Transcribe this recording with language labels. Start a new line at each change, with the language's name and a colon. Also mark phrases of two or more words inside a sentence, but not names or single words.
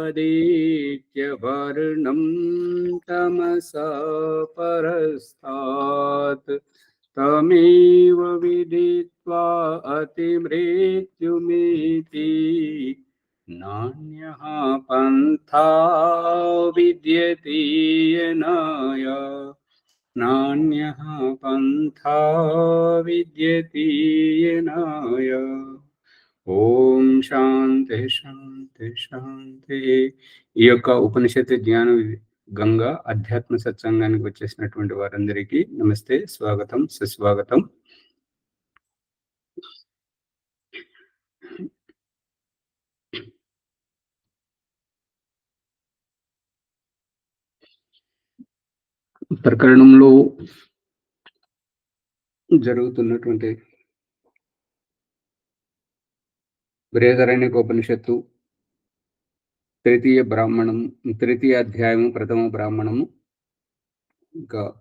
Sanskrit: आदित्यवर्णं तमसा परस्तात् तमेव विदित्वा अतिमृत्युमिति नान्यः पन्था विद्यते येनाय नान्यः पन्था विद्यते येनाय। ఓం శాంతి శాంతి శాంతి.
Telugu: ఈ యొక్క ఉపనిషత్తు జ్ఞాన గంగా అధ్యాత్మ సత్సంగానికి వచ్చేసినటువంటి వారందరికీ నమస్తే, స్వాగతం, సుస్వాగతం. ప్రకరణంలో జరుగుతున్నటువంటి బృహదారణ్యకోపనిషత్తు తృతీయ బ్రాహ్మణం, తృతీయ అధ్యాయము, ప్రథమ బ్రాహ్మణము, ఇంకా